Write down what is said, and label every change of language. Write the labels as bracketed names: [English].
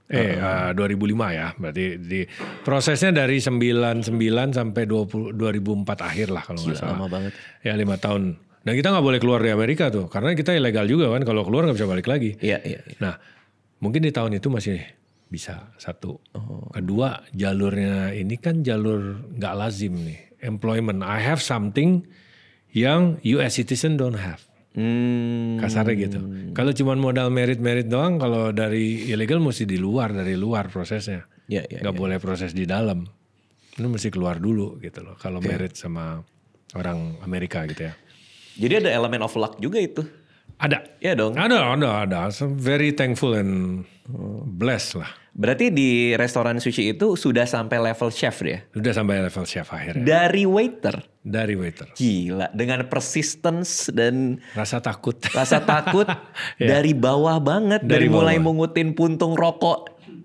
[Indonesian] 2005 ya, berarti prosesnya dari 99 sampai 2004 akhir lah kalau nggak salah. Lama banget. Ya 5 tahun. Dan kita nggak boleh keluar dari Amerika tuh, karena kita ilegal juga kan, kalau keluar nggak bisa balik lagi. Iya. Nah, mungkin di tahun itu masih bisa, satu. Kedua, jalurnya ini kan jalur nggak lazim nih, employment. [English] I have something [Indonesian] yang [English] US citizen don't have. [Indonesian] Kasarnya gitu. Kalau cuma modal merit doang, kalau dari ilegal mesti dari luar prosesnya. Gak boleh proses di dalam. Ini mesti keluar dulu gitu loh. Kalau merit sama orang Amerika gitu ya. Jadi ada elemen [English] of luck [Indonesian] juga itu. Ada. Iya dong. Ada. [English] So very thankful and blessed lah. [Indonesian] Berarti di restoran sushi itu sudah sampai level chef ya? Sudah sampai level chef akhirnya. Dari waiter? Dari waiter. Gila, dengan persistence dan rasa takut dari bawah banget. Dari mulai mengutin puntung rokok.